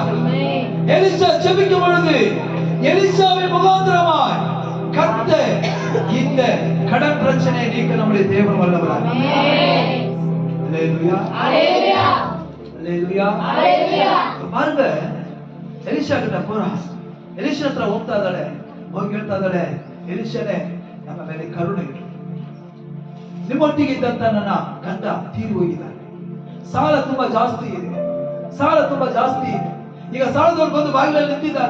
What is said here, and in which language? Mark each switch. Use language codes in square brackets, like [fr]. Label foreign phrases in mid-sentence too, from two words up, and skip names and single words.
[ta] எலிஷா ஜெபிக்கும் பொழுது எலிஷாவின் முகாந்திரமாய் கர்த்தர் இந்த கடன் பிரச்சனையை நீக்க நம்முடைய தேவன் வல்லவராய். அல்லேலூயா. அல்லேலூயா. பாருங்க, ಎಲಿಷಾ கிட்ட போறா. [kn] ಎಲಿಷಾ ಹತ್ರ ಹೋಗ್ತಾ ಇದ್ದಾಳೆ. ಹೋಗಿ ಹೇಳ್ತಾ ಇದ್ದಾಳೆ, ಎಲಿಷಾನೇ ನಮ್ಮ ಮೇಲೆ ಕರುಣೆ ಇಡು. ನಿಮ್ಮೊಟ್ಟಿಗೆ ಇದ್ದಂತ ನನ್ನ ಗಂಡ ತೀರಿ ಹೋಗಿದ್ದಾನೆ. ಸಾಲ ತುಂಬಾ ಜಾಸ್ತಿ ಇದೆ. ಈಗ ಸಾಲದವ್ರು ಬಂದು ಬಾಗಿಲಲ್ಲಿ ನಿಂತಿದ್ದಾರೆ.